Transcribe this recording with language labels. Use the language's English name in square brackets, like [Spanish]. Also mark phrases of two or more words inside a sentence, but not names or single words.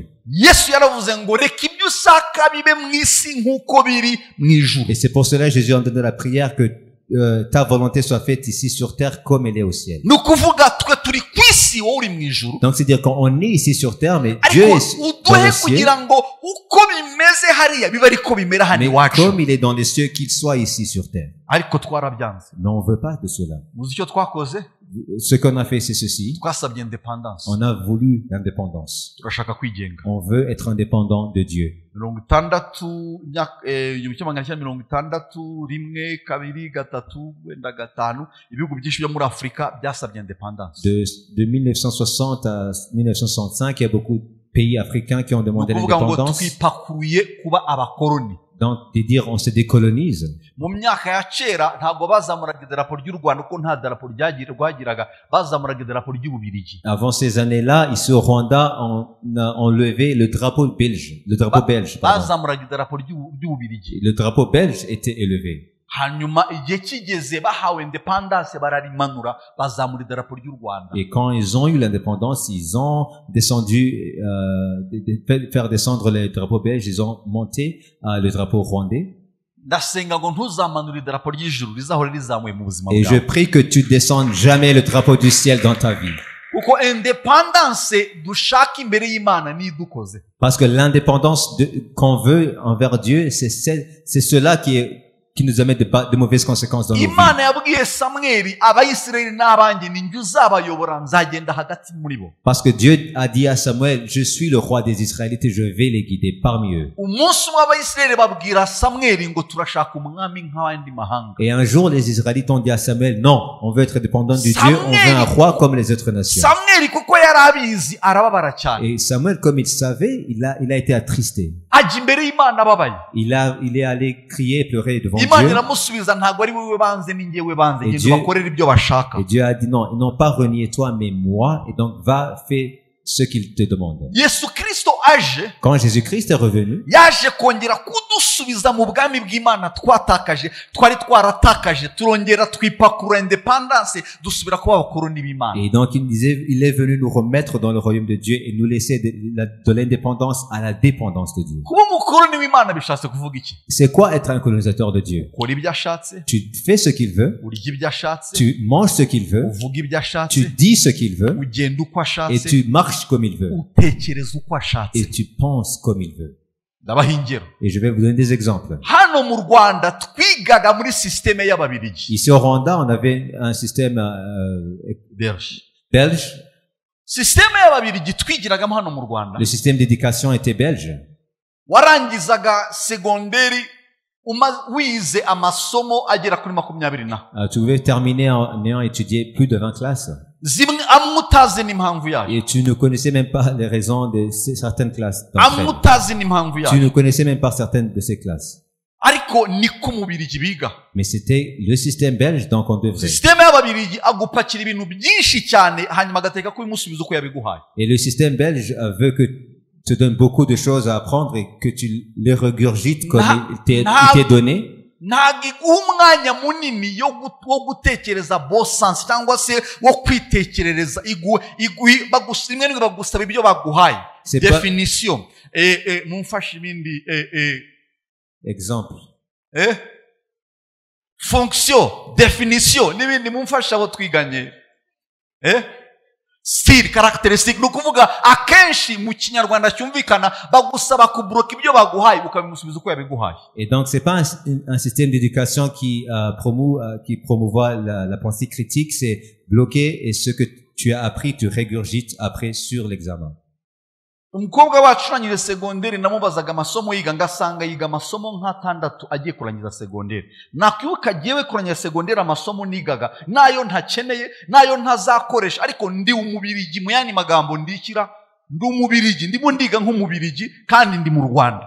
[Kinyarwanda] Yesu yaravuze ngo reka ibyo usaka bibe mu isi nk'uko biri mu ijuru. [French] Et c'est pour cela que Jésus a donné la prière que ta volonté soit faite ici sur terre comme elle est au ciel. [Kinyarwanda] Ni ukuvuga twe turi ku isi, wowe uri mu ijuru. [French] Donc c'est-à-dire qu'on est ici sur terre, mais Dieu [Kinyarwanda] Ariko [French] est dans [Kinyarwanda] uduhe [French] le ciel. [Kinyarwanda] kugira ngo uko bimeze hariya bibe ariko bimera hano [French] Mais [Kinyarwanda] iwacu. [French] comme il est dans les cieux, qu'il soit ici sur terre. [Kinyarwanda] Ariko twarabyanze. [French] Mais on ne veut pas de cela. [Kinyarwanda] Muzi icyo twakoze? [French] Ce qu'on a fait, c'est ceci. [Kinyarwanda] Twasabye independence. [French] On a voulu l'indépendance. [Kinyarwanda] Turashaka kwigenga. [French] On veut être indépendant de Dieu. [Kinyarwanda] 1961 kabiri gatatu wenda gatanu ibihugu byinshi byo muri Afurika byasabye independence. [French] De 1960 à 1965, il y a beaucoup de pays africains qui ont demandé [Kinyarwanda] Ni ukuvuga ngo [French] l'indépendance. [Kinyarwanda] twipakuruye kuba abakoroni. [French] Donc, de dire on se décolonise. [Kinyarwanda] Mu myaka ya kera ntabwo bazamuraga idarapo ry'u Rwanda kuko nta darapo rwagiraga, bazamuraga idarapo ry'Ububirigi. [French] Avant ces années-là, ici au Rwanda, on levait le drapeau belge. Le drapeau belge, pardon. [Kinyarwanda] Bazamuraga idarapo ry'Ububirigi. [French] Le drapeau belge était élevé. [Kinyarwanda] Hanyuma igihe kigeze bahawe independence bararimanura bazamura idarapo ry'u Rwanda. [French] Et quand ils ont eu l'indépendance, ils ont descendu, faire descendre le drapeau belge, ils ont monté le drapeau rwandais. [Kinyarwanda] Ndasenga ngo ntuzamanura idarapo ry'ijuru rizahora rizamuye mu buzima [French] Et je [Kinyarwanda] bwawe. [French] prie que tu descendes jamais le drapeau du ciel dans ta vie. [Kinyarwanda] Kuko independence dushaka imbere y'Imana ni dukoze. [French] Parce que l'indépendance qu'on veut envers Dieu, c'est cela qui nous amène de mauvaises conséquences dans nos vies. [Kinyarwanda] Imana yabwiye Samweli Abayisirayeli n'abanjye ni njye uzabayobora nzagenda hagati muri bo. [French] Parce que Dieu a dit à Samuel, je suis le roi des Israélites et je vais les guider parmi eux. [Kinyarwanda] Umunsi umwe Abayisirayeli babwira Samweli ngo turashaka umwami nk'abandi mahanga. [French] Et un jour, les Israélites ont dit à Samuel, non, on veut être dépendant de Dieu, on veut un roi comme les autres nations. [Kinyarwanda] Samweli kuko yari abizi arababara cyane. [French] Et Samuel, comme il savait, il a été attristé. [Kinyarwanda] Ajya imbere y'Imana ababaye. [French] Il est allé crier et pleurer devant [Kinyarwanda] Imana [French] Dieu. [Kinyarwanda] iramusubiza ntabwo ari wowe banze ni njyewe banze [French] Et [Kinyarwanda] ngende [French] Dieu- [Kinyarwanda] bakorera ibyo bashaka. [French] Et Dieu a dit, non, ils n'ont pas renié toi, mais moi, et donc va, fais ce qu'il te demande. [Kinyarwanda] Yesu Kristo aje, [French] quand Jésus-Christ est revenu, [Kinyarwanda] yaje kongera kudusubiza mu bwami bw'Imana twari twaratakaje, turongera twipakura independence, dusubira kuba abakoloni b'Imana. [French] et donc il est venu nous remettre dans le royaume de Dieu et nous laisser de l'indépendance à la dépendance de Dieu. [Kinyarwanda] Kuba umukoloni w'Imana bishatse kuvuga iki? [French] C'est quoi être un colonisateur de Dieu? [Kinyarwanda] Ukora ibyo ashatse, [French] Tu fais ce qu'il veut, [Kinyarwanda] urya ibyo ashatse, [French] tu manges ce qu'il veut, [Kinyarwanda] uvuga ibyo ashatse, [French] tu dis ce qu'il veut, [Kinyarwanda] ugenda uko [French] et [Kinyarwanda] ashatse, [French] tu marches comme il veut, [Kinyarwanda] utekereza uko ashatse. [French] et tu penses comme il veut. [Kinyarwanda] Ndabaha ingero. [French] Et je vais vous donner des exemples. [Kinyarwanda] Hano mu Rwanda twigaga muri systeme y'Ababirigi. [French] Ici au Rwanda, on avait un système belge. [Kinyarwanda] Systeme y'Ababirigi twigiragamo hano mu Rwanda. [French] Le système d'éducation était belge. [Kinyarwanda] Warangizaga segonderi wize amasomo agera kuri 20 na. [French] Tu pouvais terminer en ayant étudié plus de 20 classes. [Kinyarwanda] Zimwe amutazi n'impamvu yayo. [French] Et tu ne connaissais même pas les raisons de certaines classes. [Kinyarwanda] Amutazi n'impamvu yayo. [French] Tu ne connaissais même pas certaines de ces classes. [Kinyarwanda] Ariko niko mubirigi biga. [French] Mais c'était le système belge, donc on devrait. [Kinyarwanda] Systeme y'Ababirigi agupakira ibintu byinshi cyane hanyuma agateka ko imusubiza uko yabiguhaye. [French] Et le système belge veut que te donne beaucoup de choses à apprendre et que tu les regurgites comme il t'est donné. [Kinyarwanda] Ntabwo iguha umwanya munini wo gutekereza [French] bon sens [Kinyarwanda] cyangwa se wo kwitekerereza rimwe bagusaba ibyo baguhaye. Definition. Mumfashe ibindi exemple. [French] Fonction, définition, [Kinyarwanda] n'ibindi mumfashe abo twiganye. [French] Style, caractéristique, [Kinyarwanda] nukuvuga akenshi mu Kinyarwanda cyumvikana bagusaba kubroka ibyo baguhaye ukabimusubiza uko yabiguhaye. [French] Et donc c'est pas un système d'éducation qui promouvoit la pensée critique, c'est bloquer et ce que tu as appris tu régurgites après sur l'examen. [Kinyarwanda] Umukobwa wacu urangije segonderi namubazaga amasomo yiga ngasanga yiga amasomo nk'atandatu agiye kurangiza segonderi. Nakwibuka giyewe kurangiza segonderi amasomo nigaga nayo ntakeneye nayo ntazakoresha ariko ndi umubirigi mu yani magambo ndikira ndi umubirigi ndimo ndiga nk'umubirigi kandi ndi mu Rwanda.